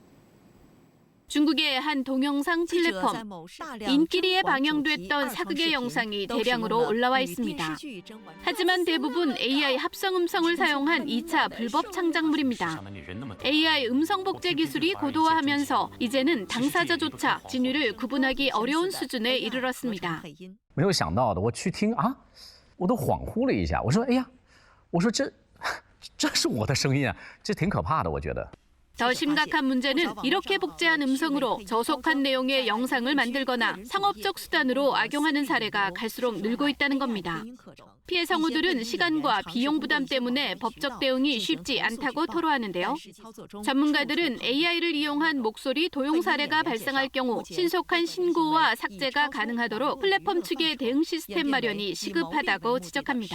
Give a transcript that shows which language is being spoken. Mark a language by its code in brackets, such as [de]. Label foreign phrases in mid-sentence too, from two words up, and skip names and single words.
[ko] 중국의 한 동영상 플랫폼 인기리에 방영됐던 사극의 영상이 대량으로 올라와 있습니다. 하지만 대부분 AI 합성 음성을 사용한 2차 불법 창작물입니다. AI 음성 복제 기술이 고도화하면서 이제는 당사자조차 진위를 구분하기 어려운 수준에 이르렀습니다. [zh] 没有想到的，我去听啊，我都恍惚了一下。我说，哎呀，我说这是我的声音啊，这挺可怕的，我觉得。 [ko] 더 심각한 문제는 이렇게 복제한 음성으로 저속한 내용의 영상을 만들거나 상업적 수단으로 악용하는 사례가 갈수록 늘고 있다는 겁니다. 피해 성우들은 시간과 비용 부담 때문에 법적 대응이 쉽지 않다고 토로하는데요. 전문가들은 AI를 이용한 목소리 도용 사례가 발생할 경우 신속한 신고와 삭제가 가능하도록 플랫폼 측의 대응 시스템 마련이 시급하다고 지적합니다.